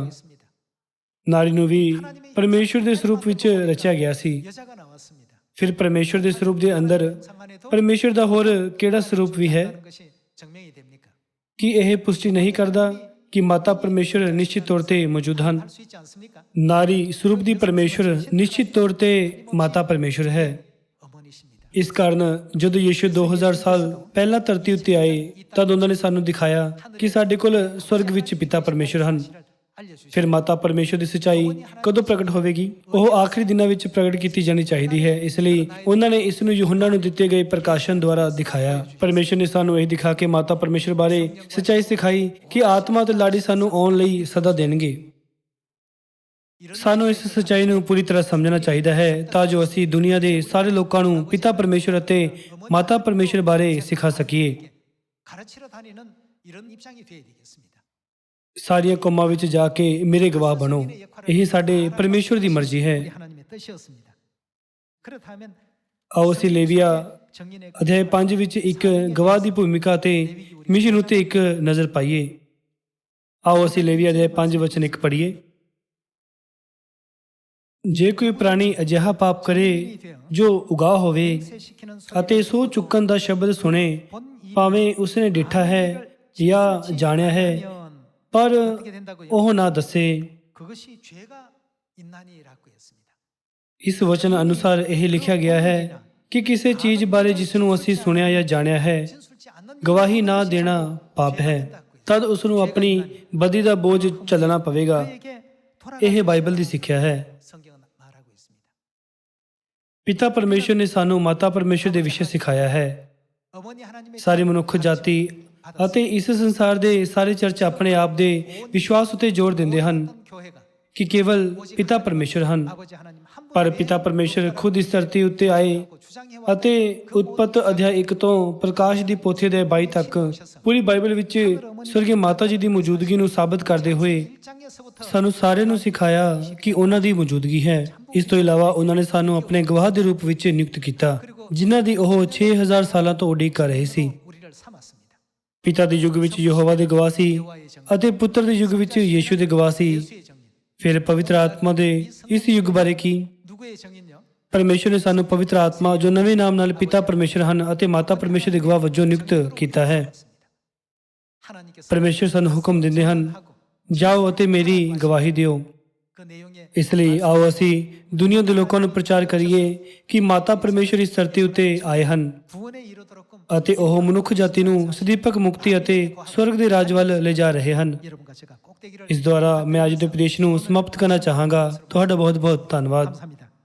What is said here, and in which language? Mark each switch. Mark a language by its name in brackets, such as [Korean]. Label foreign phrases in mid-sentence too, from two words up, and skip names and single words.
[Punjabi] ਨਾਰੀ ਨੂੰ ਵੀ ਪਰਮੇਸ਼ਰ ਦੇ ਸਰੂਪ ਵਿੱਚ ਰਚਿਆ ਗਿਆ ਸੀ। ਫਿਰ ਪਰਮੇਸ਼ਰ ਦੇ ਸਰੂਪ ਦੇ ਅੰਦਰ ਪਰਮੇਸ਼ਰ ਦਾ ਹੋਰ ਕਿਹੜਾ ਸਰੂਪ ਵੀ ਹੈ? ਕੀ ਇਹ ਪੁਸ਼ਟੀ ਨਹੀਂ ਕਰਦਾ ਕਿ ਮਾਤਾ ਪਰਮੇਸ਼ਰ ਨਿਸ਼ਚਿਤ ਤੌਰ ਤੇ ਮੌਜੂਦ ਹਨ। [Korean] 수 있지 않습니까? [Punjabi] ਨਾਰੀ ਸਰੂਪ ਦੀ ਪਰਮੇਸ਼ਰ ਨਿਸ਼ਚਿਤ ਤੌਰ ਤੇ ਮਾਤਾ ਪਰਮੇਸ਼ਰ ਹੈ। [Korean] 어머니십니다. [Punjabi] ਇਸ ਕਾਰਨ ਜਦੋਂ ਯਿਸੂ 2000 ਸਾਲ ਪਹਿਲਾਂ ਧਰਤੀ ਉੱਤੇ ਆਏ ਤਦ ਉਹਨਾਂ ਨੇ ਸਾਨੂੰ ਦਿਖਾਇਆ ਕਿ ਸਾਡੇ ਕੋਲ ਸਵਰਗ ਵਿੱਚ ਪਿਤਾ ਪਰਮੇਸ਼ਰ ਹਨ। [Korean] 알려주시죠. [Punjabi] ਫਿਰ ਮਾਤਾ ਪਰਮੇਸ਼ਰ ਦੀ ਸੱਚਾਈ ਕਦੋਂ ਪ੍ਰਗਟ ਹੋਵੇਗੀ? ਉਹ ਆਖਰੀ ਦਿਨਾਂ ਵਿੱਚ ਪ੍ਰਗਟ ਕੀਤੀ ਜਾਣੀ ਚਾਹੀਦੀ ਹੈ। ਇਸ ਲਈ ਉਹਨਾਂ ਨੇ ਇਸ ਨੂੰ ਯੂਹੰਨਾ ਨੂੰ ਦਿੱਤੇ ਗਏ ਪ੍ਰਕਾਸ਼ਨ ਦੁਆਰਾ ਦਿਖਾਇਆ। ਪਰਮੇਸ਼ਰ ਨੇ ਸਾਨੂੰ ਇਹ ਦਿਖਾ ਕੇ ਮਾਤਾ ਪਰਮੇਸ਼ਰ ਬਾਰੇ ਸੱਚਾਈ ਸਿਖਾਈ ਕਿ ਆਤਮਾ ਤੇ ਲਾੜੀ ਸਾਨੂੰ ਆਉਣ ਲਈ ਸਦਾ ਦੇਣਗੇ। ਸਾਨੂੰ ਇਸ ਸੱਚਾਈ ਨੂੰ ਪੂਰੀ ਤਰ੍ਹਾਂ ਸਮਝਣਾ ਚਾਹੀਦਾ ਹੈ ਤਾਂ ਜੋ ਅਸੀਂ ਦੁਨੀਆ ਦੇ ਸਾਰੇ ਲੋਕਾਂ ਨੂੰ ਪਿਤਾ ਪਰਮੇਸ਼ਰ ਅਤੇ ਮਾਤਾ ਪਰਮੇਸ਼ਰ ਬਾਰੇ ਸਿਖਾ ਸਕੀਏ। [Korean] 가르치러 다니는 이런 입장이 되어야 되겠습니다. [Punjabi] ਸਾਰੀਆਂ ਕੌਮਾਂ ਵਿੱਚ ਜਾ ਕੇ ਮੇਰੇ ਗਵਾਹ ਬਣੋ। ਇਹ ਸਾਡੇ ਪਰਮੇਸ਼ਰ ਦੀ ਮਰਜ਼ੀ ਹੈ। [Korean] 우리 하나님의 뜻이었습니다. 그렇다면 [Punjabi] ਆਓ ਅਸੀਂ ਲੇਵੀਆ [Korean] 정인의 [Punjabi] ਅਧਿਆਇ 5 ਵਿੱਚ ਇੱਕ ਗਵਾਹ ਦੀ ਭੂਮਿਕਾ ਤੇ ਮਿਸ਼ਨ ਉੱਤੇ ਇੱਕ ਨਜ਼ਰ ਪਾਈਏ। ਆਓ ਅਸੀਂ ਲੇਵੀਆ ਅਧਿਆਇ 5 ਵਚਨ 1 ਪੜ੍ਹੀਏ। ਜੇ ਕੋਈ ਪ੍ਰਾਣੀ ਅਜਿਹਾ ਪਾਪ ਕਰੇ ਜੋ ਉਗਾਹ ਹੋਵੇ [Korean] 시키는 [Punjabi] ਅਤੇ ਸੋ ਚੁੱਕਣ ਦਾ ਸ਼ਬਦ ਸੁਣੇ, ਭਾਵੇਂ ਉਸਨੇ ਡਿੱਠਾ ਹੈ ਜਾਂ ਜਾਣਿਆ ਹੈ ਪਰ [Korean] 어떻게 된다고요? [Punjabi] ਉਹ ਨਾ ਦੱਸੇ। [Korean] 그것이 죄가 있나니라고 했습니다. [Punjabi] ਇਸ ਵਚਨ ਅਨੁਸਾਰ ਇਹ ਲਿਖਿਆ ਗਿਆ ਹੈ ਕਿ ਕਿਸੇ ਚੀਜ਼ ਬਾਰੇ ਜਿਸ ਨੂੰ ਅਸੀਂ ਸੁਣਿਆ ਜਾਂ ਜਾਣਿਆ ਹੈ [Korean] 진술치 않는 [Punjabi] ਗਵਾਹੀ ਨਾ ਦੇਣਾ ਪਾਪ ਹੈ। ਤਦ ਉਸ ਨੂੰ ਆਪਣੀ ਬਦੀ ਦਾ ਬੋਝ ਝੱਲਣਾ ਪਵੇਗਾ। [Korean] 그에게 [Punjabi] ਇਹ ਬਾਈਬਲ ਦੀ ਸਿੱਖਿਆ ਹੈ। [Korean] 성경은 말하고 있습니다. [Punjabi] ਪਿਤਾ ਪਰਮੇਸ਼ਰ ਨੇ ਸਾਨੂੰ ਮਾਤਾ ਪਰਮੇਸ਼ਰ ਦੇ ਵਿਸ਼ੇ ਸਿਖਾਇਆ ਹੈ। [Korean] 어머니 하나님의 [Punjabi] ਸਾਰੀ ਮਨੁੱਖ ਜਾਤੀ ਅਤੇ ਇਸ ਸੰਸਾਰ ਦੇ ਸਾਰੇ ਚਰਚ ਆਪਣੇ ਆਪ ਦੇ ਵਿਸ਼ਵਾਸ ਉਤੇ ਜ਼ੋਰ ਦਿੰਦੇ ਹਨ [Korean] 교회가 [Punjabi] ਕਿ ਕੇਵਲ ਪਿਤਾ ਪਰਮੇਸ਼ਰ ਹਨ। [Korean] 아버지 하나님 한 [Punjabi] ਪਰ ਪਿਤਾ ਪਰਮੇਸ਼ਰ ਖੁਦ ਇਸ ਧਰਤੀ ਉੱਤੇ ਆਏ [Korean] 주장해 [Punjabi] ਅਤੇ ਉਤਪਤ ਅਧਿਆਇ 1 ਤੋਂ ਪ੍ਰਕਾਸ਼ ਦੀ ਪੋਥੀ ਦੇ 22 ਤੱਕ ਪੂਰੀ ਬਾਈਬਲ ਵਿੱਚ ਸਵਰਗੀ ਮਾਤਾ ਜੀ ਦੀ ਮੌਜੂਦਗੀ ਨੂੰ ਸਾਬਤ ਕਰਦੇ ਹੋਏ [Korean] 1장에서부터 [Punjabi] ਸਾਨੂੰ ਸਾਰਿਆਂ ਨੂੰ ਸਿਖਾਇਆ ਕਿ ਉਹਨਾਂ ਦੀ ਮੌਜੂਦਗੀ ਹੈ। ਇਸ ਤੋਂ ਇਲਾਵਾ ਉਹਨਾਂ ਨੇ ਸਾਨੂੰ ਆਪਣੇ ਗਵਾਹ ਦੇ ਰੂਪ ਵਿੱਚ ਨਿਯੁਕਤ ਕੀਤਾ ਜਿਨ੍ਹਾਂ ਦੀ ਉਹ 6000 ਸਾਲਾਂ ਤੋਂ ਉਡੀਕ ਕਰ ਰਹੇ ਸੀ। [Korean] 우리를 삼았습니다. [Punjabi] ਪਿਤਾ ਦੇ ਯੁੱਗ ਵਿੱਚ ਯਹੋਵਾ ਦੇ ਗਵਾਹ ਸੀ ਅਤੇ ਪੁੱਤਰ ਦੇ ਯੁੱਗ ਵਿੱਚ ਯੀਸ਼ੂ ਦੇ ਗਵਾਹ ਸੀ। [Korean] 예수의 정인. [Punjabi] ਫਿਰ ਪਵਿੱਤਰ ਆਤਮਾ ਦੇ ਇਸ ਯੁੱਗ ਬਾਰੇ ਕੀ? [Korean] 누구의 정인요? [Punjabi] ਪਰਮੇਸ਼ਰ ਨੇ ਸਾਨੂੰ ਪਵਿੱਤਰ ਆਤਮਾ ਜੋ ਨਵੇਂ ਨਾਮ ਨਾਲ ਪਿਤਾ ਪਰਮੇਸ਼ਰ ਹਨ ਅਤੇ ਮਾਤਾ ਪਰਮੇਸ਼ਰ ਦੇ ਗਵਾਹ ਵਜੋਂ ਨਿਯੁਕਤ ਕੀਤਾ ਹੈ। [Korean] 하나님께서 [Punjabi] ਪਰਮੇਸ਼ਰ ਸਾਨੂੰ ਹੁਕਮ ਦਿੰਦੇ ਹਨ, ਜਾਓ ਅਤੇ ਮੇਰੀ ਗਵਾਹੀ ਦਿਓ। [Korean] 그 내용에 [Punjabi] ਇਸ ਲਈ ਆਓ ਅਸੀਂ ਦੁਨੀਆ ਦੇ ਲੋਕਾਂ ਨੂੰ ਪ੍ਰਚਾਰ ਕਰੀਏ ਕਿ ਮਾਤਾ ਪਰਮੇਸ਼ਰ ਇਸ ਧਰਤੀ ਉੱਤੇ ਆਏ ਹਨ [Korean] 구원에 이르도록끔 [Punjabi] ਅਤੇ ਉਹ ਮਨੁੱਖ ਜਾਤੀ ਨੂੰ ਸਦੀਪਕ ਮੁਕਤੀ ਅਤੇ ਸਵਰਗ ਦੇ ਰਾਜ ਵੱਲ ਲੈ ਜਾ ਰਹੇ ਹਨ। [Korean] 여러분과 제가 꼭 되기를 [Punjabi] ਇਸ ਦੁਆਰਾ ਮੈਂ ਅੱਜ ਦੇ ਉਪਦੇਸ਼ ਨੂੰ ਸਮਾਪਤ ਕਰਨਾ ਚਾਹਾਂਗਾ। ਤੁਹਾਡਾ ਬਹੁਤ ਬਹੁਤ ਧੰਨਵਾਦ। [Korean] 감사합니다.